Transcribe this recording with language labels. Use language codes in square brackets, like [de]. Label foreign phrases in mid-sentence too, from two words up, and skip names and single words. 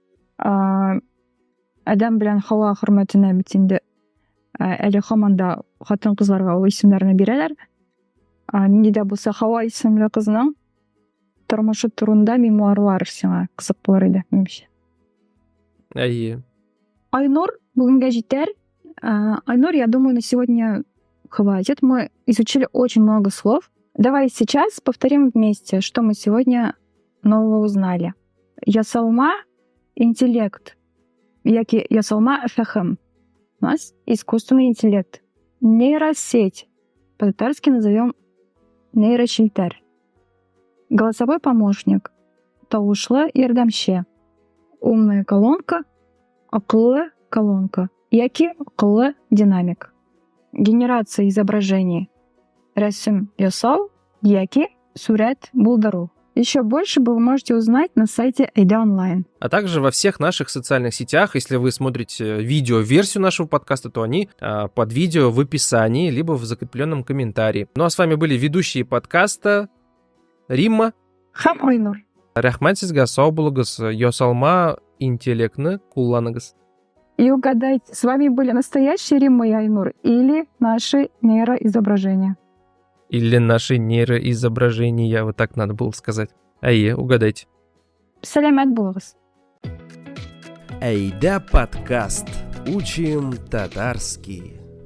[tt] Адам белән Һава хөрмәтенә бит инде әле һаманда хатын-кызларга ул исемнәрне бирәләр. Нинди дә булса Һава исемле кызның тормышы турында мемуарлар сиңа кызык булыр иде, минемчә. Әйе. Айнур, бүгенгә җитәр. Айнур, [ru] я думаю, на сегодня хватит. Мы изучили очень много слов. Давай сейчас повторим вместе, что мы сегодня нового узнали. [tt] Ясалма — интеллект. Яки ясалма — фәһем. [ru] У нас искусственный интеллект. Нейросеть. По-татарски назовем нейрошелтәр. Голосовой помощник. [tt] Тавышлы ярдәмче. [ru] Умная колонка, [tt] акыллы колонка, яки акыллы динамик. [ru] Генерация изображений. [tt] Рәсем ясау, яки сурәт булдыру. [ru] Еще больше вы можете узнать на сайте Айда онлайн. А также во всех наших социальных сетях, если вы смотрите видео-версию нашего подкаста, то они под видео в описании, либо в закрепленном комментарии. Ну а с вами были ведущие подкаста Римма [tt] Һәм Айнур. Рәхмәт сезгә, сау булыгыз, ясалма интеллектны кулланыгыз. [ru] И угадайте, с вами были настоящие Римма и Айнур или наши нейроизображения? Или наши нейроизображения, вот так надо было сказать. [tt] Әйе, угадайте. Сәләмәт булыгыз. [ru] Айда подкаст. Учим татарский.